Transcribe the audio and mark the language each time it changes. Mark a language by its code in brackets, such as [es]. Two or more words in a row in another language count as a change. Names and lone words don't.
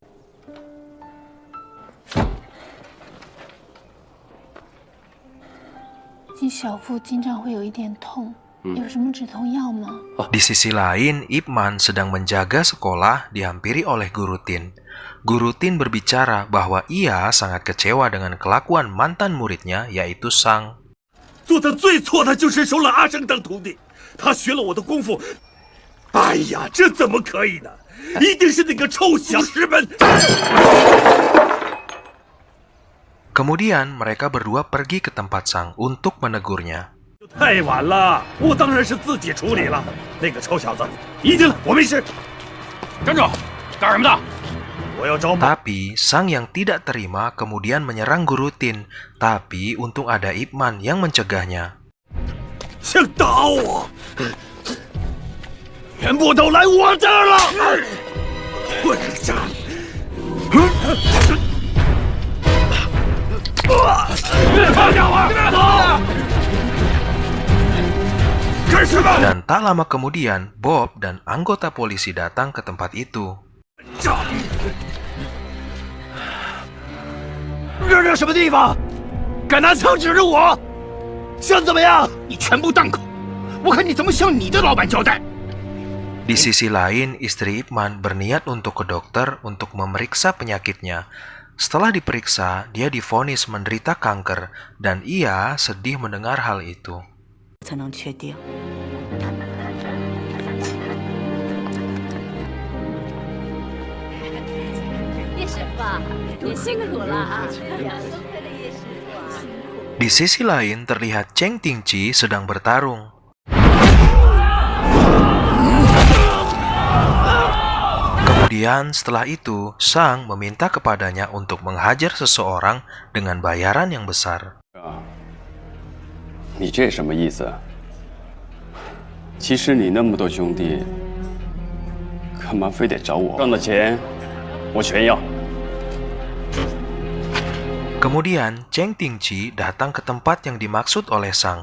[id] Di sisi lain, Ip Man sedang menjaga sekolah dihampiri oleh Guru Tin. Guru Tin berbicara bahwa ia sangat kecewa dengan kelakuan mantan muridnya, yaitu Sang. [zh] 做的最错的就是收了阿生当徒弟，他学了我的功夫。哎呀，这怎么可以呢？一定是那个臭小师们！ [id] Kemudian mereka berdua pergi ke tempat Sang untuk menegurnya. [zh] 太晚了，我当然是自己处理了。那个臭小子，一定了，我没事。站住！干什么的？我要找马。 [id] Tapi Sang yang tidak terima kemudian menyerang Guru Tin. Tapi untung ada Ip Man yang mencegahnya. [zh] 想打我，全部都来我这儿了！混账！好家伙，走！ [id] Dan tak lama kemudian, Bob dan anggota polisi datang ke tempat itu. [zh] 这是什么地方？敢拿枪指着我？想怎么样？你全部档口！我看你怎么向你的老板交代。 [id] Di sisi lain, istri Ip Man berniat untuk ke dokter untuk memeriksa penyakitnya. Setelah diperiksa, dia divonis menderita kanker dan ia sedih mendengar hal itu. [zh] 才能确定。叶师傅，你辛苦了啊！ [id] Di sisi lain, terlihat Cheng Tingqi sedang bertarung. Kemudian setelah itu, Sang meminta kepadanya untuk menghajar seseorang dengan bayaran yang besar. [zh] 你这什么意思？其实你那么多兄弟，干嘛非得找我？挣的钱，我全要。 [id] Kemudian Cheng Tingqi datang ke tempat yang dimaksud oleh Sang.